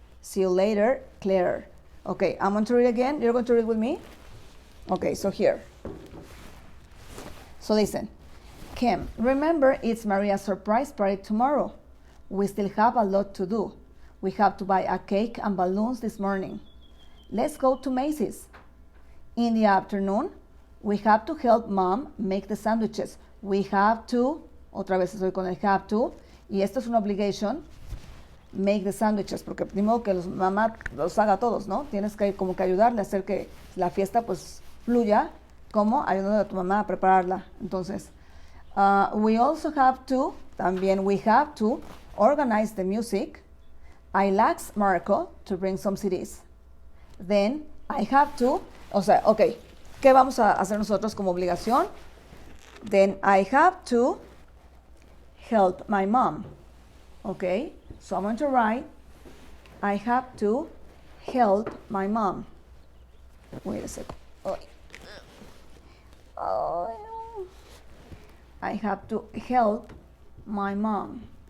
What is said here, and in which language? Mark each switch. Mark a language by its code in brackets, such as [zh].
[en] See you later, Claire. Okay, I'm going to read again. You're going to read with me? Okay, so here. So listen. Kim, remember it's Maria's surprise party tomorrow. We still have a lot to do. We have to buy a cake and balloons this morning. Let's go to Macy's. In the afternoon, we have to help Mom make the sandwiches. We have to, [es] otra vez estoy con el [en] have to, [es] y esto es una obligation. [en] Make the sandwiches, [es] porque ni modo que mamá los haga todos, ¿no? Tienes que como que ayudarle a hacer que la fiesta pues fluya, como ayudando a tu mamá a prepararla. Entonces, [en] we also have to, [es] también [en] we have to organize the music. I'll ask Marco to bring some CDs. Then I have to, [es] o sea, ok, ¿qué vamos a hacer nosotros como obligación? [en] Then I have to help my mom. Okay, so I'm going to write, I have to help my mom. Wait a second. Oh, I have to help my mom.